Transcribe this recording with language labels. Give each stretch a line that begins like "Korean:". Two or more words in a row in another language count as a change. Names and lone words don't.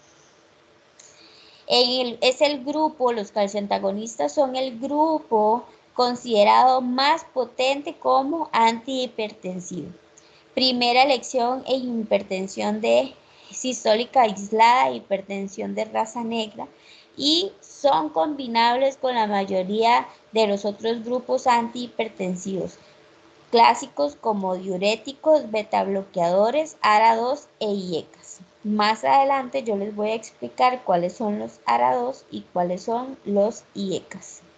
Spanish: Los calcioantagonistas son el grupo considerado más potente como antihipertensivo. Primera elección en hipertensión sistólica aislada, hipertensión de raza negra, y son combinables con la mayoría de los otros grupos antihipertensivos clásicos como diuréticos, betabloqueadores, ARA2 e IECAS. Más adelante yo les voy a explicar cuáles son los ARA2 y cuáles son los IECAS.